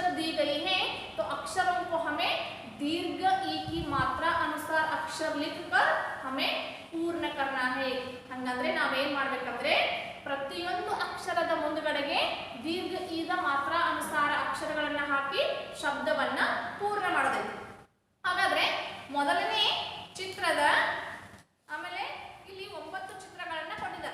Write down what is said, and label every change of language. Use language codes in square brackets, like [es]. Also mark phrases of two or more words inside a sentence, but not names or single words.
[hi] गई हैं तो अक्षरों को हमें दीर्घ ई की मात्रा अनुसार अक्षर लिखकर हमें पूर्ण करना है. [kn] ಹಂಗಂದ್ರೆ ನಾವೇನ್ ಮಾಡ್ಬೇಕಂದ್ರೆ ಪ್ರತಿಯೊಂದು ಅಕ್ಷರದ ಮುಂದುಗಡೆಗೆ ದೀರ್ಘ ಈದ ಮಾತ್ರ ಅನುಸಾರ ಅಕ್ಷರಗಳನ್ನ ಹಾಕಿ ಶಬ್ದವನ್ನ ಪೂರ್ಣ ಮಾಡಬೇಕು. ಹಾಗಾದ್ರೆ ಮೊದಲನೇ ಚಿತ್ರದ ಆಮೇಲೆ ಇಲ್ಲಿ 9 ಚಿತ್ರಗಳನ್ನ ಕೊಟ್ಟಿದ್ದಾರೆ.